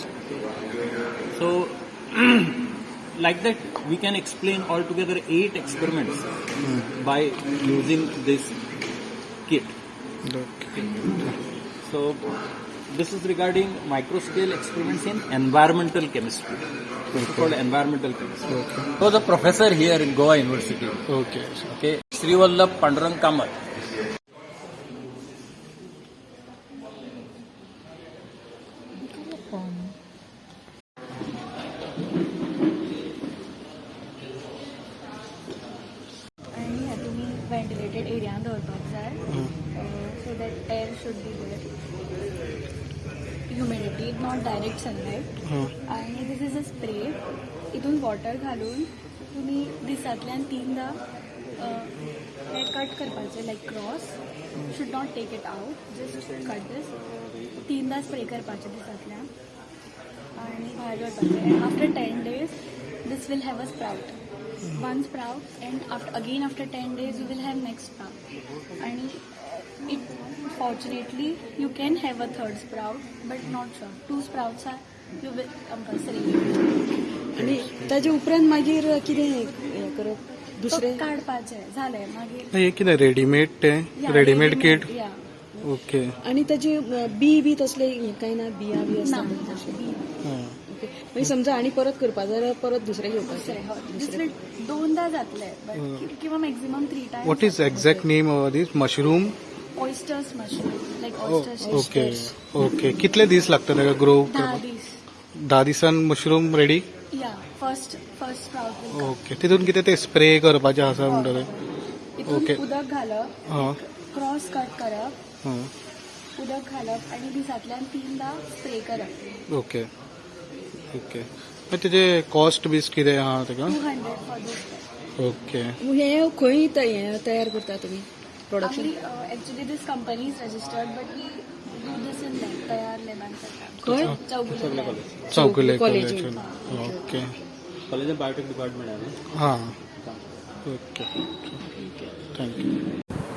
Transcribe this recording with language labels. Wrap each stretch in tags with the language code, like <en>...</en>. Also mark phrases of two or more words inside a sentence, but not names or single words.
<en>So, like that, we can explain altogether 8 experiments by using this kit. So, this is regarding microscale experiments in environmental chemistry. It's called environmental chemistry. Okay. So, the professor here in Goa University, Okay. Sri Vallabh Pandurang Kamath.</en> <kok>आणि ह्या तुम्ही</kok> <en>ventilated area</en> <kok>दवरपाक जाय</kok> <en>so that air should be there humidity not direct sunlight आणि this is a spray</en> <kok>हितून वॉटर घालून तुम्ही दिसांतल्यान 3दा हे कट करपाचें</kok> <en>like cross should not take it out just cut this</en> <kok>3दा स्प्रे करपाचें दिसांतल्यान आणि भायर दवरपाचें</kok> <en>आफ्टर 10 days this will have a sprout. One sprout, and after 10 days you will have next sprout. And it fortunately you can have a third sprout, but not sure. 2 sprouts are you will compulsory.</en> <kok>आणि ताजे उपरांत मागीर कितें हें करप दुसरें काडपाचें जालें मागीर हे कितें रेडीमेड तें रेडीमेड किट या ओके आणि ताजे बी तसले हें कांय ना बियां बी ना आसता तशें हां ओके मागीर समजा आनी परत करपा जाल्यार परत दुसरें घेवपाचें</kok> <en>this will</en> <kok>2दा जातलें</kok> <en>बट किंवा maximum 3 times. What is exact name of this mushroom Oysters mushroom, like oysters.</en> <kok>ओके ओके कितले दीस लागता ताका ग्रो 10 दीस 10 दिसान मशरूम रेडी</kok> <en>Yeah first sprout will come.</en> <kok>ओके तितून कितें ते स्प्रे करपाचें आसा म्हणटा तें हितून ओके. उदक घालप हां</kok> <en>cross cut</en> <kok>करप हां उदक घालप आणि दिसांतल्यान 3दा स्प्रे करप ओके ओके मागीर तेजे कॉस्ट बीस कितें आहा ताका</kok> <en>200 for this ओके</en> <kok>हें खंय तयार करता तुमी प्रोडक्शन</kok> <en>Actually this company is registered but we do this in lab</en> <kok>तयार लॅबान करता खंय चौगुले चौगुले कॉलेज कॉलेज ओके कॉलेज बायोटेक डिपार्टमेंट आहे ना.</kok> <en>हां okay thank you</en>